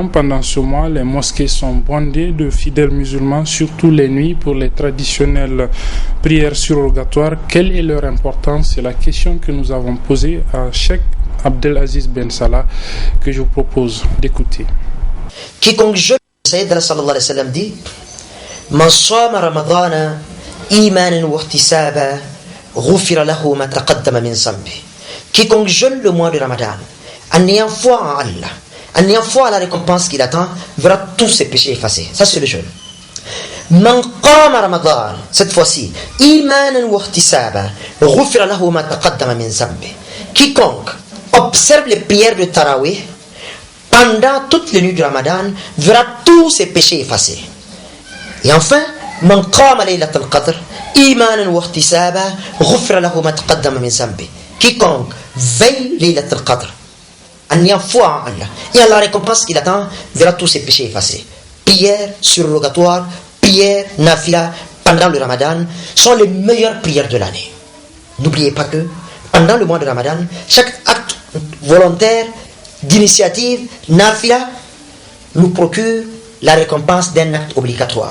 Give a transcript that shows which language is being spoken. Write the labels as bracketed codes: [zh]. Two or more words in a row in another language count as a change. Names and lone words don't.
[fr] Pendant ce mois, les mosquées sont bondées de fidèles musulmans, surtout les nuits pour les traditionnelles prières surrogatoires. Quelle est leur importance? C'est la question que nous avons posée à Cheikh Abdelaziz Ben Salah, que je vous propose d'écouter. Quiconque jeûne, [ar] سيدنا صلى الله عليه وسلم dit: من صام رمضان إيمانا واحتسابا غفر له ما تقدم من ذنبه. [fr] Quiconque jeûne le mois de Ramadan, en ayant foi en Allah, en ayant foi à la récompense qu'il attend, verra tous ses péchés effacés. Ça, c'est le jeûne. [ar] من قام رمضان, [fr] cette fois-ci, [ar] إيمانا واحتسابا غفر له ما تقدم من ذنبه. [fr] Quiconque observe les prières de Tarawih pendant toutes les nuits du Ramadan verra tous ses péchés effacés. Et enfin, [ar] من قام ليلة القدر إيمانا واحتسابا غفر له ما تقدم من ذنبه. [fr] Quiconque veille [ar] ليلة القدر [fr] en ayant foi en Allah et à la récompense qu'il attend verra tous ses péchés effacés. Prières surrogatoires, prières nafila pendant le Ramadan sont les meilleures prières de l'année. N'oubliez pas que pendant le mois de Ramadan, chaque acte volontaire d'initiative nafila nous procure la récompense d'un acte obligatoire.